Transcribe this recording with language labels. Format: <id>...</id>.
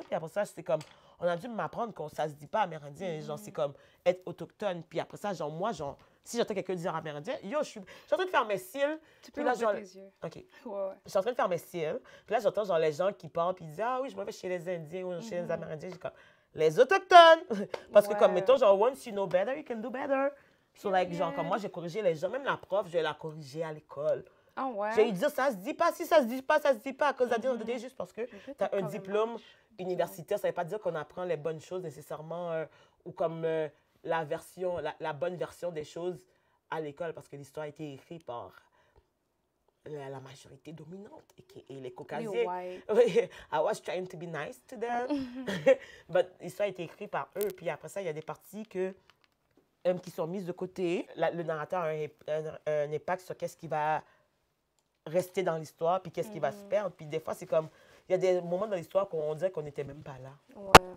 <fr>Puis après ça, c'est comme, on a dû m'apprendre que ça se dit pas Amérindien. Genre, c'est comme être autochtone. Puis après ça, genre, moi, genre, si j'entends quelqu'un dire Amérindien, yo, je suis en train de faire mes cils. Tu peux là, ouvrir genre, tes yeux. OK. Ouais. Je suis en train de faire mes cils. Puis là, j'entends, genre, les gens qui parlent, puis ils disent, ah oui, je m'en vais chez les Indiens ou chez les Amérindiens. J'ai comme, les autochtones! Parce que, comme, mettons, genre,</fr> <en>once you know better, you can do better. So, like,</en> <fr>genre, comme moi, j'ai corrigé les gens. Même la prof, je vais la corriger à l'école. Ah ouais? J'ai eu dire, ça se dit pas. Si ça se dit pas, ça se dit pas. À cause de juste parce que tu as un quand diplôme même universitaire, ça veut pas dire qu'on apprend les bonnes choses nécessairement ou comme la bonne version des choses à l'école parce que l'histoire a été écrite par la majorité dominante et les Caucasiens.</fr> <en>white. I was trying to be nice to them.</en> <fr>But l'histoire a été écrite par eux. Puis après ça, il y a des parties qui sont mises de côté. Le narrateur a un impact sur qu'est-ce qui va rester dans l'histoire, puis qu'est-ce qui va se perdre. Puis des fois, c'est comme, il y a des moments dans l'histoire qu'on dirait qu'on n'était même pas là. Ouais.</fr>